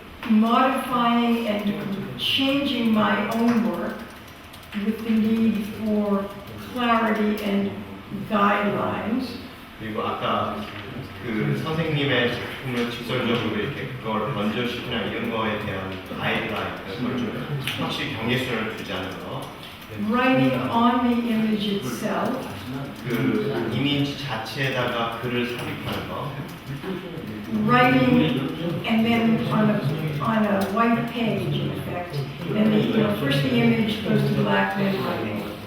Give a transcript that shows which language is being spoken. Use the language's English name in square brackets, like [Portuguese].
[English] Modifying and changing my own work with the need for clarity and guidelines. [Korean] 그리고 아까 그 선생님의 제품을 직설적으로 이렇게 그걸 번져시키나 이런 거에 대한 가이드라인 그걸 좀 확실히 경계선을 두자는 거. [English] Writing on the image itself. [Korean] 그 이미지 자체에다가 글을 삽입하는 거. [English] Writing and then on a white page, in effect. Then first the image goes to black, then writing.